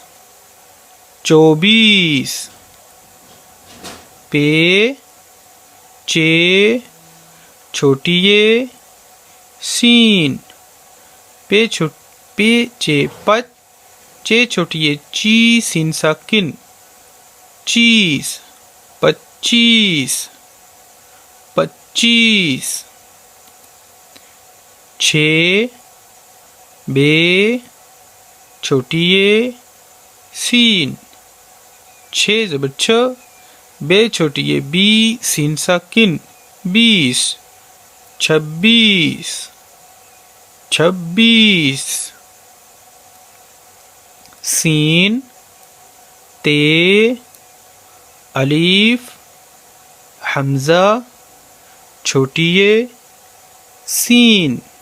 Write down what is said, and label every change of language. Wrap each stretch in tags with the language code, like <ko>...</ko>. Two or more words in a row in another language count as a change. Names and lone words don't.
<ur>24، پے، چے چھوٹی ے، سین، پے چے پت، چے چھوٹی ے چی، سین ساکن، 25 25، چھ، بے چھوٹی ے، سین، چھ زبر چھ، بے چھوٹی ے بی، سین ساکن، 20 26 26، سین، تے، الف حمزہ چھوٹی ے، سین،</ur>